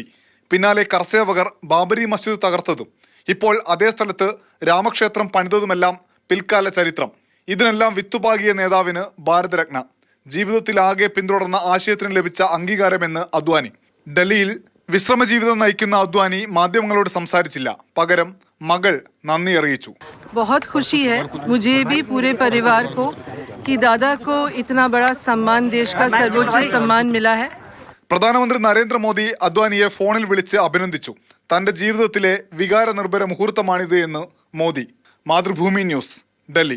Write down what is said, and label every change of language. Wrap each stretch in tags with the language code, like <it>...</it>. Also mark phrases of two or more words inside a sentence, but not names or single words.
<ml>പിന്നാലെ കർസേവകർ ബാബരി മസ്ജിദ് തകർത്തതും ഇപ്പോൾ അതേ സ്ഥലത്ത് രാമക്ഷേത്രം പണിതതുമെല്ലാം പിൽക്കാല ചരിത്രം. ഇതിനെല്ലാം വിത്തുപാകിയ നേതാവിന് ഭാരതരത്ന. ജീവിതത്തിലാകെ പിന്തുടർന്ന ആശയത്തിന് ലഭിച്ച അംഗീകാരമെന്ന് അദ്വാനി. ഡൽഹിയിൽ വിശ്രമജീവിതം നയിക്കുന്ന അദ്വാനി മാധ്യമങ്ങളോട് സംസാരിച്ചില്ല. പകരം മകൾ നന്ദി അറിയിച്ചു.</ml> <hi>बहुत खुशी है मुझे भी पूरे परिवार को कि दादा को इतना बड़ा सम्मान, देश का सर्वोच्च सम्मान मिला है.</hi> <ml>പ്രധാനമന്ത്രി നരേന്ദ്രമോദി അദ്വാനിയെ ഫോണിൽ വിളിച്ച് അഭിനന്ദിച്ചു. തന്റെ ജീവിതത്തിലെ വികാര നിർഭര മുഹൂർത്തമാണിത് എന്ന് മോദി. മാതൃഭൂമി ന്യൂസ്, ഡൽഹി.</ml>